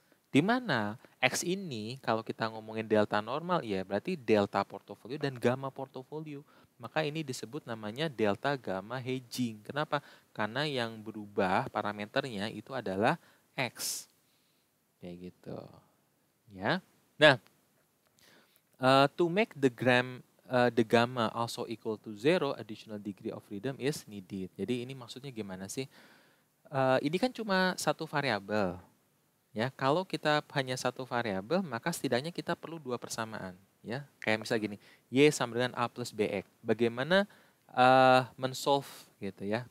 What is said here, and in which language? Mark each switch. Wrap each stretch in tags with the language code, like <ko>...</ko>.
<id>Di mana X ini kalau kita ngomongin delta normal ya berarti delta portofolio dan gamma portofolio. Maka ini disebut namanya delta gamma hedging. Kenapa? Karena yang berubah parameternya itu adalah X. Kayak gitu. Ya.</id> <en>Nah, to make the gamma also equal to 0, additional degree of freedom is needed.</en> <id>Jadi ini maksudnya gimana sih? Ini kan cuma satu variabel. Ya, kalau kita hanya satu variabel, maka setidaknya kita perlu dua persamaan. Ya, kayak misal gini, y sama dengan a plus bx. Bagaimana mensolve gitu ya?</id>